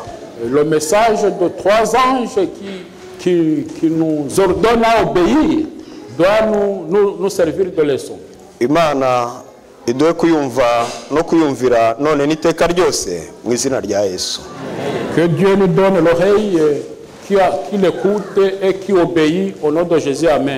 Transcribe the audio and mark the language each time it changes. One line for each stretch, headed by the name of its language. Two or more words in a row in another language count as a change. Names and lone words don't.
French: Le message de 3 anges qui nous ordonne à obéir doit nous servir de leçon.
Kinyarwanda: imana iduhe kuyumva no kuyumvira none n'iteka ryose mu izina rya yesu
French: Que Dieu nous donne l'oreille qui l'écoute et qui obéit au nom de Jésus. Amen.